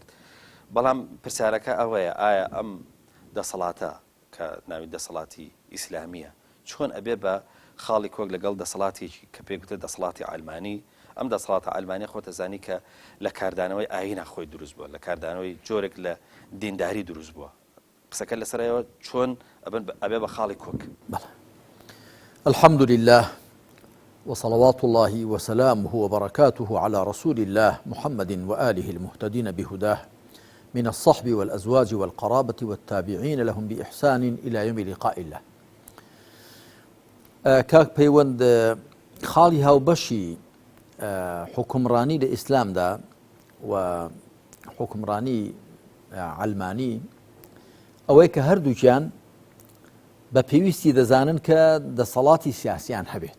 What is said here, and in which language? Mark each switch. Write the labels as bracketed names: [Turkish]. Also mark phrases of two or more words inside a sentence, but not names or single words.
[Central Kurdish] بەڵام پرسیارەکە ئەوەیە ئایا ئەم دەسەڵاتە کە ناوی دەسەڵاتی ئیسلامیە چۆن ئەبێ بە خاڵی کۆک لەگەڵ دەسەڵاتێکی کە پێگوتە دەسەڵاتی ئالمانی. ئەم دەسەڵاتە ئالمانی خۆتە زانی کە لە کاردانەوەی ئاینە خۆی دروست بووە، لە کاردانەوەی جۆرێک لە دینداری دروست بووە. قسەکە لەسەرەوە چۆن ئەبێ بە خاڵی کۆک. [Arabic] الحمد لله وصلوات الله وسلامه وبركاته على رسول الله محمد وآله المهتدين بهداه من الصحب والأزواج والقرابة والتابعين لهم بإحسان إلى يوم لقاء الله. [Central Kurdish] كاك پەیوەند خاڵی هاوبەشی حکومڕانی لە ئیسلامدا و حکومڕانی علمانی ئەوەی کە هەردووکیان بە پێویستی دەزانن کە دەسەڵاتی سیاسیان هەبێت.